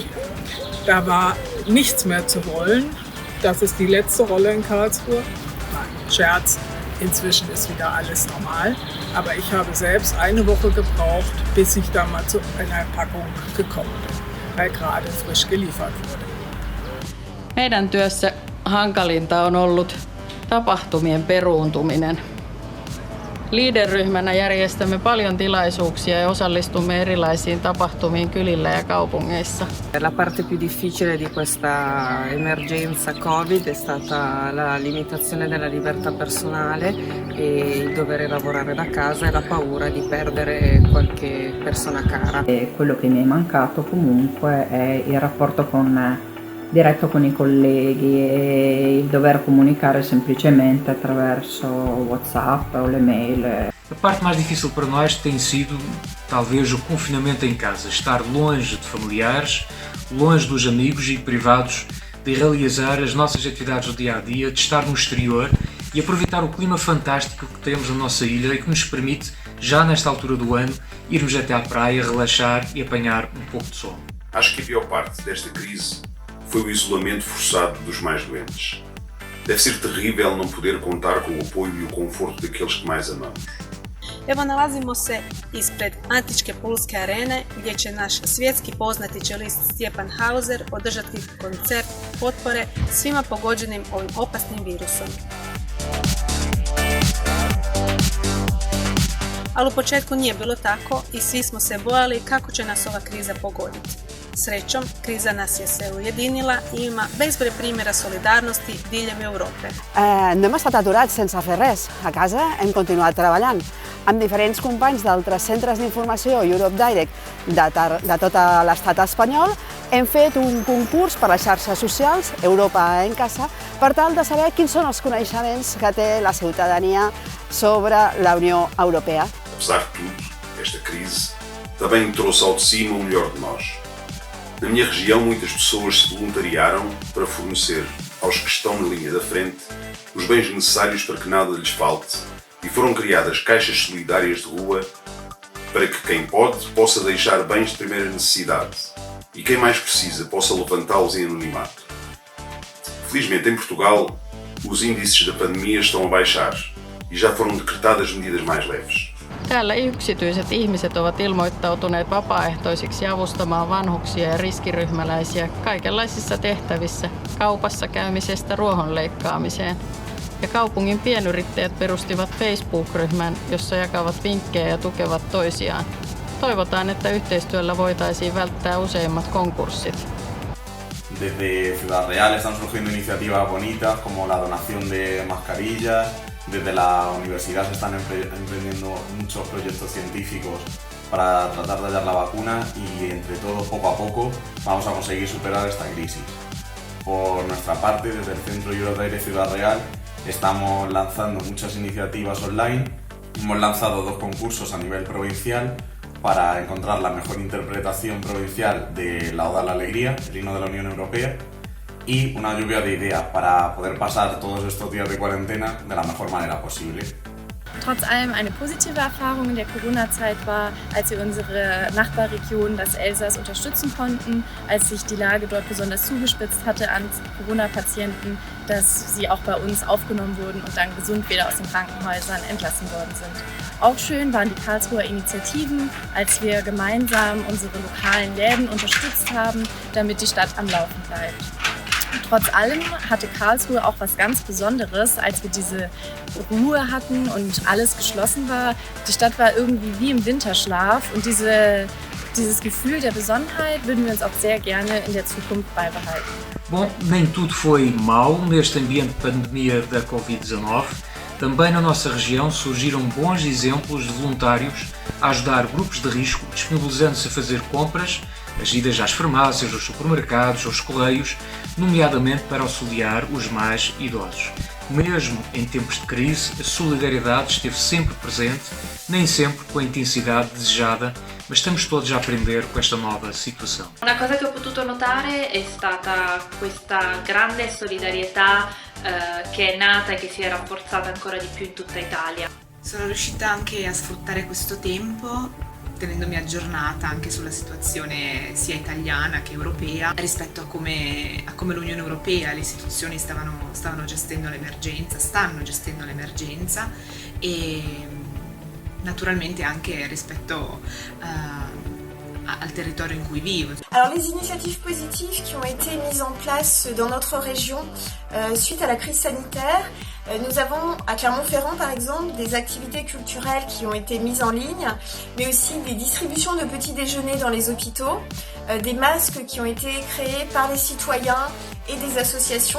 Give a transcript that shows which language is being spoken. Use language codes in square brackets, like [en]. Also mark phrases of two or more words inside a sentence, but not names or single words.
[de] Da war nichts mehr zu wollen. Das ist die letzte Rolle in Karlsruhe. Nein, Scherz, inzwischen ist wieder alles normal. Aber ich habe selbst eine Woche gebraucht, bis ich da mal zu einer Packung gekommen bin, weil gerade frisch geliefert wurde. [fi] Meidän työssä hankalinta on ollut tapahtumien peruuntuminen. Leader-ryhmänä järjestämme paljon tilaisuuksia ja osallistumme erilaisiin tapahtumiin kylillä ja kaupungeissa. [it] La parte più difficile di questa emergenza Covid è stata la limitazione della libertà personale e il dover lavorare da casa e la paura di perdere qualche persona cara. E quello che mi è mancato comunque è il rapporto diretto con i colleghi e il dover comunicare semplicemente attraverso WhatsApp ou le mail. [pt] A parte mais difícil para nós tem sido, talvez, o confinamento em casa, estar longe de familiares, longe dos amigos e privados, de realizar as nossas atividades do dia a dia, de estar no exterior e aproveitar o clima fantástico que temos na nossa ilha e que nos permite, já nesta altura do ano, irmos até à praia, relaxar e apanhar um pouco de sol. Acho que a pior parte desta crise foi o isolamento forçado dos mais doentes. Deve ser terrível não poder contar com o apoio e o conforto daqueles que mais amamos. [hr] Evo nalazimo se ispred antičke Pulske arene gdje će naš svjetski poznati čelist Stjepan Hauser održati koncert potpore svima pogođenim ovim opasnim virusom. Ali u početku nije bilo tako i svi smo se bojali kako će nas ova kriza pogoditi. Srećom, kriza nas je sve ujedinila i ima bezbroj primjera solidarnosti diljem Europe. [ca] No hem estat aturats sense fer res. A casa hem continuat treballant. Amb diferents companys d'altres centres d'informació Europe Direct de tot l'estat espanyol hem fet un concurs per les xarxes socials Europa en casa per tal de saber quins són els coneixements que té la ciutadania sobre la Unió Europea. [pt] Apesar de tudo, esta crise também trouxe ao de cima o melhor de nós. Na minha região, muitas pessoas se voluntariaram para fornecer aos que estão na linha da frente os bens necessários para que nada lhes falte e foram criadas caixas solidárias de rua para que quem pode possa deixar bens de primeira necessidade e quem mais precisa possa levantá-los em anonimato. Felizmente, em Portugal, os índices da pandemia estão a baixar e já foram decretadas medidas mais leves. [fi] Täällä yksityiset ihmiset ovat ilmoittautuneet vapaaehtoisiksi avustamaan vanhuksia ja riskiryhmäläisiä kaikenlaisissa tehtävissä, kaupassa käymisestä ruohonleikkaamiseen. Ja kaupungin pienyrittäjät perustivat Facebook-ryhmän, jossa jakavat vinkkejä ja tukevat toisiaan. Toivotaan, että yhteistyöllä voitaisiin välttää useimmat konkurssit. [es] Desde Ciudad Real están surgiendo iniciativas bonitas como la donación de mascarillas. Desde la universidad se están emprendiendo muchos proyectos científicos para tratar de hallar la vacuna y entre todos poco a poco vamos a conseguir superar esta crisis. Por nuestra parte, desde el Centro Europe Direct Ciudad Real estamos lanzando muchas iniciativas online. Hemos lanzado 2 concursos a nivel provincial, para encontrar la mejor interpretación provincial de la Oda a la Alegría, el himno de la Unión Europea, y una lluvia de ideas para poder pasar todos estos días de cuarentena de la mejor manera posible. [de] Trotz allem eine positive Erfahrung in der Corona-Zeit war, als wir unsere Nachbarregion, das Elsass, unterstützen konnten, als sich die Lage dort besonders zugespitzt hatte an Corona-Patienten, dass sie auch bei uns aufgenommen wurden und dann gesund wieder aus den Krankenhäusern entlassen worden sind. Auch schön waren die Karlsruher Initiativen, als wir gemeinsam unsere lokalen Läden unterstützt haben, damit die Stadt am Laufen bleibt. Trotz allem hatte Karlsruhe auch was ganz Besonderes, als wir diese Ruhe hatten und alles geschlossen war. Die Stadt war irgendwie wie im Winterschlaf und dieses Gefühl der Besonnenheit würden wir uns auch sehr gerne in der Zukunft beibehalten. [pt] Bom, nem tudo foi mau neste ambiente de pandemia da Covid-19. Também na nossa região surgiram bons exemplos de voluntários a ajudar grupos de risco, disponibilizando-se a fazer compras, as idas às farmácias, aos supermercados, aos correios, nomeadamente para auxiliar os mais idosos. Mesmo em tempos de crise, a solidariedade esteve sempre presente, nem sempre com a intensidade desejada, mas estamos todos a aprender com esta nova situação. [it] Una cosa che ho potuto notare è stata questa grande solidarietà che è nata e che si è rafforzata ancora di più in tutta Italia. Sono riuscita anche a sfruttare questo tempo tenendomi aggiornata anche sulla situazione sia italiana che europea rispetto a come l'Unione Europea e le istituzioni stanno gestendo l'emergenza e naturalmente anche rispetto al territorio in cui vivo. [fr] Alors les initiatives positives qui ont été mises en place dans notre région suite à la crise sanitaire, nous avons à Clermont-Ferrand par exemple des activités culturelles qui ont été mises en ligne, mais aussi des distributions de petits déjeuners dans les hôpitaux, des masques qui ont été créés par les citoyens et des associations.